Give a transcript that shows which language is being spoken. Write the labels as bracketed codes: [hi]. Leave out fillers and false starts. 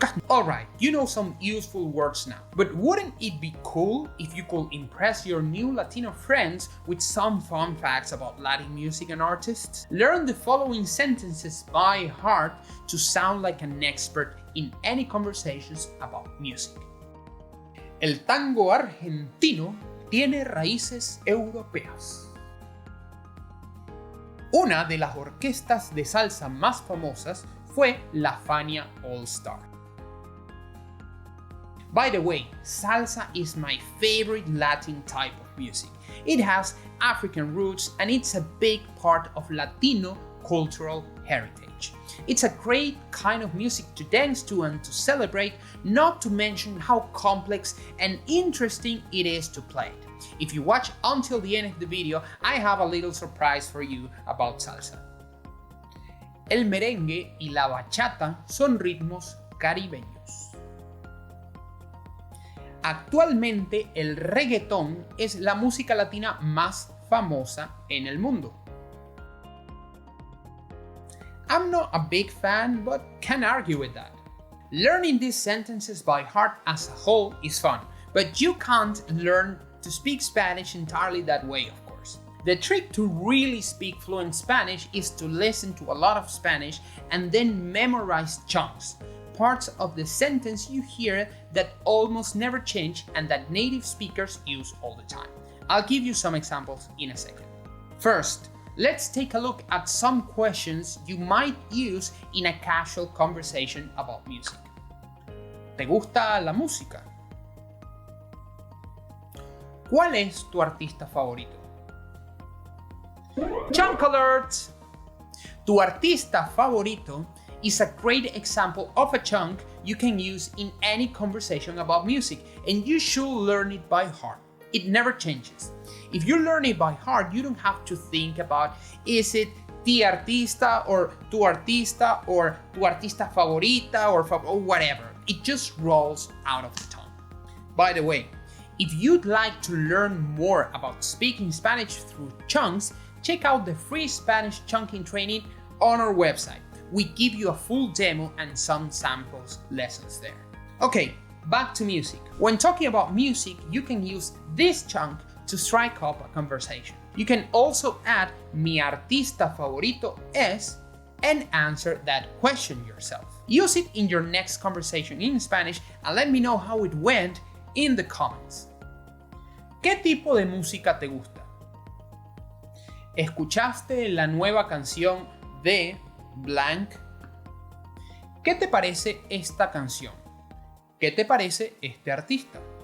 [en] Alright, you know some useful words now, but wouldn't it be cool if you could impress your new Latino friends with some fun facts about Latin music and artists? Learn the following sentences by heart to sound like an expert in any conversations about music. [es] El tango argentino tiene raíces europeas. Una de las orquestas de salsa más famosas fue la Fania All Star. [en] By the way, salsa is my favorite Latin type of music. It has African roots and it's a big part of Latino cultural heritage. It's a great kind of music to dance to and to celebrate, not to mention how complex and interesting it is to play it. If you watch until the end of the video, I have a little surprise for you about salsa. [es] El merengue y la bachata son ritmos caribeños. Actualmente el reggaetón es la música latina más famosa en el mundo. [en] I'm not a big fan, but can't argue with that. Learning these sentences by heart as a whole is fun, but you can't learn to speak Spanish entirely that way, of course. The trick to really speak fluent Spanish is to listen to a lot of Spanish and then memorize chunks, parts of the sentence you hear that almost never change and that native speakers use all the time. I'll give you some examples in a second. First, let's take a look at some questions you might use in a casual conversation about music. [es] ¿Te gusta la música? ¿Cuál es tu artista favorito? [en] Chunk alert! [es] Tu artista favorito [en] is a great example of a chunk you can use in any conversation about music, and you should learn it by heart. It never changes. If you learn it by heart, you don't have to think about is it [es] ti artista [en] or [es] tu artista favorita [en] or whatever. It just rolls out of the tongue. By the way, if you'd like to learn more about speaking Spanish through chunks, check out the free Spanish chunking training on our website. We give you a full demo and some samples lessons there. Okay, back to music. When talking about music, you can use this chunk to strike up a conversation. You can also add [es] mi artista favorito es [en] and answer that question yourself. Use it in your next conversation in Spanish and let me know how it went in the comments. [es] ¿Qué tipo de música te gusta? ¿Escuchaste la nueva canción de blank? ¿Qué te parece esta canción? ¿Qué te parece este artista?